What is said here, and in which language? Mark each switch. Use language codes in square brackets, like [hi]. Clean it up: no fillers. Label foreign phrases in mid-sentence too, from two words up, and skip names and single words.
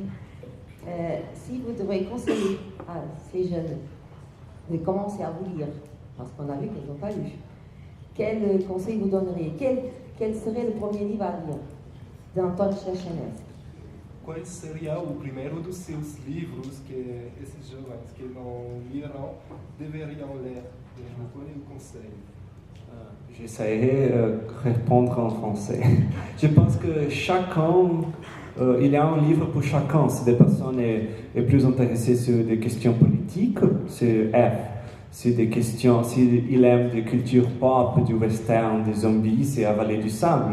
[fr] Si vous devez conseiller à ces jeunes de commencer à vous lire, parce qu'on a vu qu'ils n'ont pas lu, quel conseil vous donneriez? Quel serait le premier livre à lire d'Antoine Chechens? [pt] Qual seria o primeiro dos seus livros que esses jovens que não leram deveriam ler? Qual é o conselho? [fr] J'essaierai de répondre en français. Je pense que chacun, il y a un livre pour chacun. Si des personnes est plus intéressées sur des questions politiques, c'est F. Si des questions, s'il aime des cultures pop, du western, des zombies, c'est La Vallée du Sable.